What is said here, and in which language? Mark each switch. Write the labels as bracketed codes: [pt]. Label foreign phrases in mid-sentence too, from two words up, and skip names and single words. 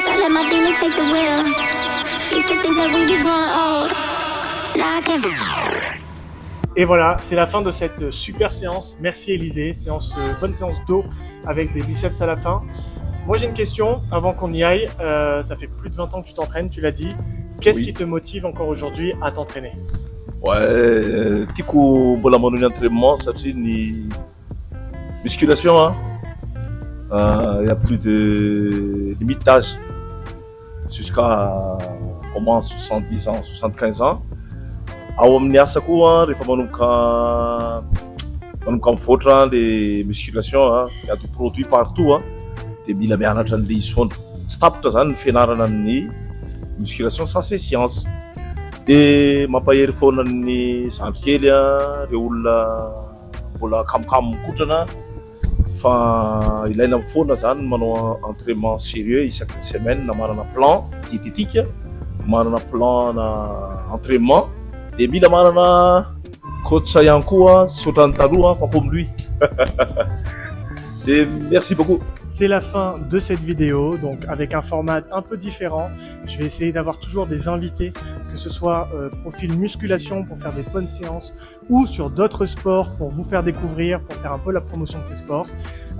[en] let my demon take the wheel. Used to think that we'd be growing old. Now I can't. [fr] Et voilà, c'est la fin de cette super séance. Merci Élisée, bonne séance d'eau avec des biceps à la fin. Moi j'ai une question avant qu'on y aille. Ça fait plus de 20 ans que tu t'entraînes, tu l'as dit. Qu'est-ce Oui. qui te motive encore aujourd'hui à t'entraîner? Ouais, [mg] tiako mbola manao ny [fr] entraînement [mg] satria ny [fr] musculation, hein, il y a plus de limite d'âge jusqu'à au moins 70 ans, 75 ans. [mg] Ao amin'ny asa koa rehefa manomboka mivoatra le musculation, hein, [fr] il y a des produits partout, hein, [mg] de mila mianatra an'le izy foana. Tsy tapitra zany ny fianarana ny musculation, [fr] ça c'est science. [mg] De mampahery foana ny zandry kely reo olona mbola kamokamo mikotrana fa ilaina foana zany manao [fr] entraînement sérieux [mg] isaky ny semaine, manana [fr] plan diététique, [mg] manana plan na entraînement, de mila manana coach ihany koa tsy ohatran'ny taloha fa [fr] comme lui. Et merci beaucoup. C'est la fin de cette vidéo, donc avec un format un peu différent. Je vais essayer d'avoir toujours des invités, que ce soit profil musculation pour faire des bonnes séances ou sur d'autres sports pour vous faire découvrir, pour faire un peu la promotion de ces sports.